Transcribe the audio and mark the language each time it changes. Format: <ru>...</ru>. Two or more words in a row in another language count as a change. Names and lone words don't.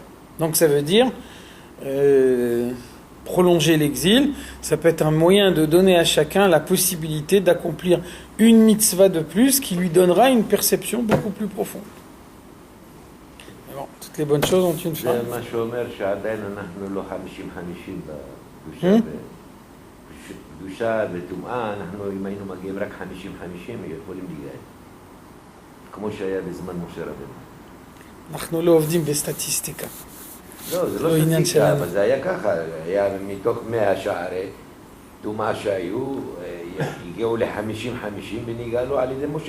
<fr>Donc ça veut dire prolonger l'exil, ça peut être un moyen de donner à chacun la possibilité d'accomplir une mitzvah de plus qui lui donnera une perception beaucoup plus profonde. Bon, toutes les bonnes choses ont une fin.</fr> <he>אנחנו לא עובדים בסטטיסטיקה. לא, זה לא סטטיסטיקה, אבל זה היה ככה, היה מתוך 100 שערי טומאה שהיו, הגיעו ל-50-50 ונגאלו על ידי משה.</he>